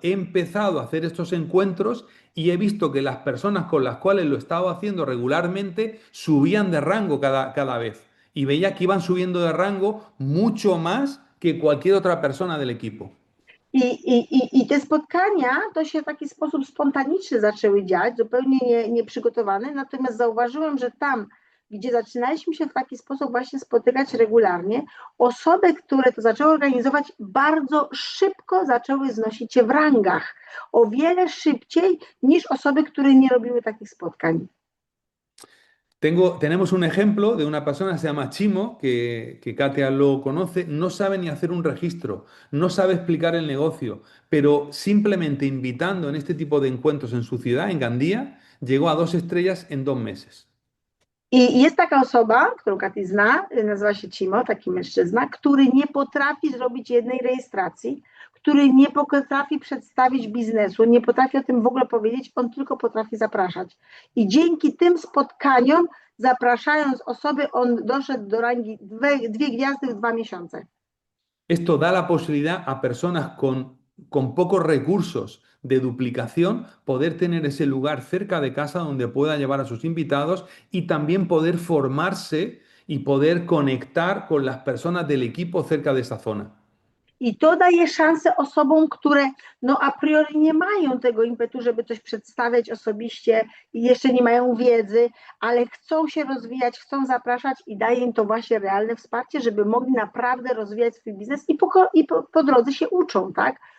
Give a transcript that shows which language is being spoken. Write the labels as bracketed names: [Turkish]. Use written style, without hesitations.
[Spanish] He empezado a hacer estos encuentros y he visto que las personas con las cuales lo estaba haciendo regularmente subían de rango cada vez. Y veía que iban subiendo de rango mucho más que cualquier otra persona del equipo. [Polish] I te spotkania to się w taki sposób spontaniczny zaczęły dziać, zupełnie nieprzygotowane, natomiast zauważyłem, że tam, gdzie zaczynaliśmy się w taki sposób właśnie spotykać regularnie, osoby, które to zaczęły organizować, bardzo szybko zaczęły znosić się w rangach, o wiele szybciej niż osoby, które nie robiły takich spotkań. [Spanish] Tenemos un ejemplo de una persona, se llama Chimo, que Katia lo conoce, no sabe ni hacer un registro, no sabe explicar el negocio, pero simplemente invitando en este tipo de encuentros en su ciudad, en Gandía, llegó a 2 estrellas en 2 meses. [Polish] I jest taka osoba, którą Katy zna, nazywa się Cimo, taki mężczyzna, który nie potrafi zrobić jednej rejestracji, który nie potrafi przedstawić biznesu, nie potrafi o tym w ogóle powiedzieć, on tylko potrafi zapraszać. I dzięki tym spotkaniom, zapraszając osoby, on doszedł do rangi 2 gwiazdy w 2 miesiące. [Spanish] Esto da la posibilidad a personas con pocos recursos de duplicación poder tener ese lugar cerca de casa donde pueda llevar a sus invitados y también poder formarse y poder conectar con las personas del equipo cerca de esa zona. [Polish] I to daje szansę osobom, które no a priori nie mają tego impetu, żeby coś przedstawiać osobiście i jeszcze nie mają wiedzy, ale chcą się rozwijać, chcą zapraszać i daje im to właśnie realne wsparcie, żeby mogli naprawdę rozwijać swój biznes i po drodze się uczą, tak?